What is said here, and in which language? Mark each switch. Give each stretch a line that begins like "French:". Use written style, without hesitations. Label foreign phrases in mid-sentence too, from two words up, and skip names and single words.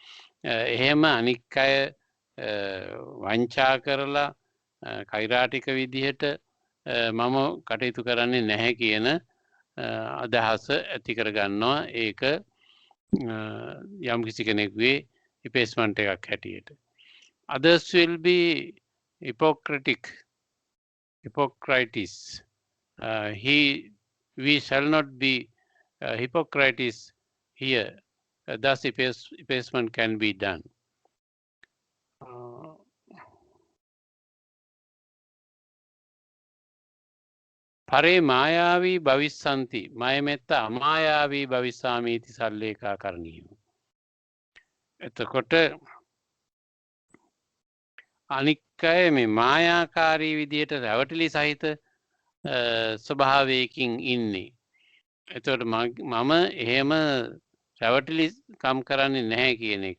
Sinhala: එහෙම අනික් අය වංචා කරලා කෛරාටික විදිහට මම කටයුතු කරන්නේ නැහැ කියන අදහස ඇති කරගන්නවා. ඒක යම් කිසි කෙනෙකුගේ රිපේස්මන්ට් එකක් හැටියට.
English: Others will be Hippocrates. We shall not be Hippocrates here. Thus effacement can be done.
Pali: පරේ මායාවී භවිස්සන්ති මයමෙත්ත අමායාවී භවිස්සාමීති සල්ලේකා කරණීය.
Sinhala: එතකොට අනික් අය මේ මායාකාරී විදියට රැවටිලි සහිත ස්වභාවයකින් ඉන්නේ. එතකොට මම එහෙම රැවටිලි කම් කරන්නේ නැහැ කියන එක.